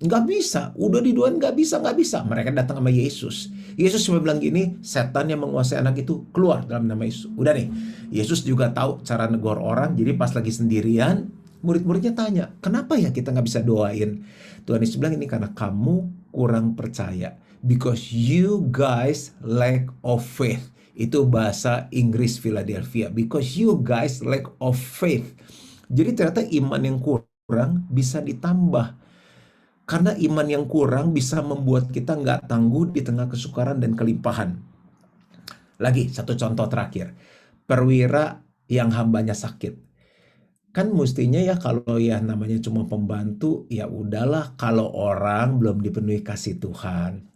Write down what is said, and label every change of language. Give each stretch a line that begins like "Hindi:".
Indonesian: Nggak bisa, udah didoain nggak bisa. Mereka datang sama Yesus. Yesus cuma bilang gini, setan yang menguasai anak itu keluar dalam nama Yesus. Udah nih, Yesus juga tahu cara negor orang, jadi pas lagi sendirian, murid-muridnya tanya, kenapa ya kita nggak bisa doain? Tuhan Yesus bilang ini karena kamu kurang percaya.
English: Because you guys lack of faith.
Indonesian: Itu bahasa Inggris Philadelphia.
English: Because you guys lack of faith.
Indonesian: Jadi ternyata iman yang kurang bisa ditambah. Karena iman yang kurang bisa membuat kita nggak tangguh di tengah kesukaran dan kelimpahan. Lagi, satu contoh terakhir. Perwira yang hambanya sakit. Kan mestinya ya kalau ya namanya cuma pembantu, ya udahlah kalau orang belum dipenuhi kasih Tuhan.